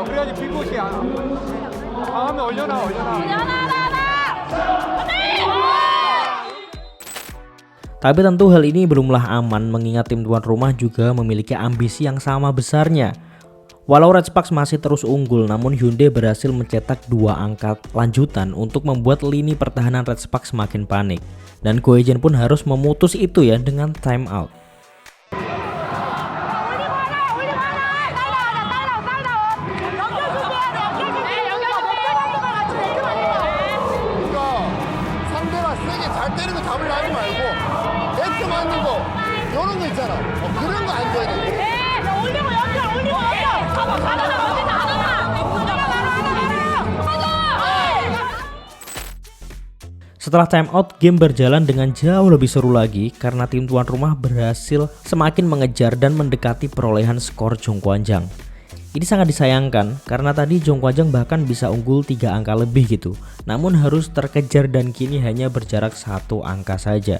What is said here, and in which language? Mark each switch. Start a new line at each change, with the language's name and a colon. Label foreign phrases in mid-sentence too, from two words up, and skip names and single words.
Korean: 그래야지 빈곳이 강하면 올려놔.
Indonesian: Tapi tentu hal ini belumlah aman mengingat tim tuan rumah juga memiliki ambisi yang sama besarnya. Walau Red Sparks masih terus unggul, namun Hyundai berhasil mencetak 2 angka lanjutan untuk membuat lini pertahanan Red Sparks semakin panik. Dan Go Hae-jin pun harus memutus itu ya dengan
English: time out.
Korean: 상대가 세게 잘 때리고 잡으려 하지 말고 네트 맞는 거 이런 거 있잖아. 그런 거 안 줘야 돼. 올리고 연결 가봐
Indonesian: Setelah
English: time out,
Indonesian: game berjalan dengan jauh lebih seru lagi karena tim tuan rumah berhasil semakin mengejar dan mendekati perolehan skor Zhongguanzhang. Ini sangat disayangkan karena tadi Zhongguanzhang bahkan bisa unggul 3 angka lebih gitu, namun harus terkejar dan kini hanya berjarak 1 angka saja.